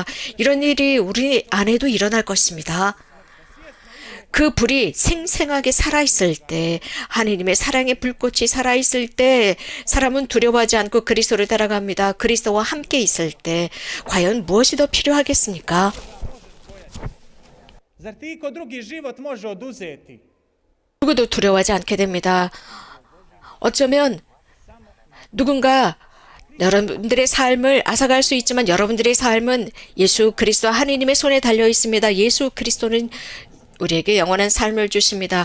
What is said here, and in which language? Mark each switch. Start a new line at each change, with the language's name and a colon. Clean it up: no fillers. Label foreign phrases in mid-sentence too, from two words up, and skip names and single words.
Korean: 이런 일이 우리 안에도 일어날 것입니다. 그 불이 생생하게 살아있을 때, 하느님의 사랑의 불꽃이 살아있을 때 사람은 두려워하지 않고 그리스도를 따라갑니다. 그리스도와 함께 있을 때 과연 무엇이 더 필요하겠습니까?
Croatian: Zar ti iko drugi život može oduzeti?
Korean: 누구도 두려워하지 않게 됩니다. 어쩌면 누군가 여러분들의 삶을 앗아갈 수 있지만 여러분들의 삶은 예수 그리스도 하느님의 손에 달려 있습니다. 예수 그리스도는 우리에게 영원한 삶을 주십니다.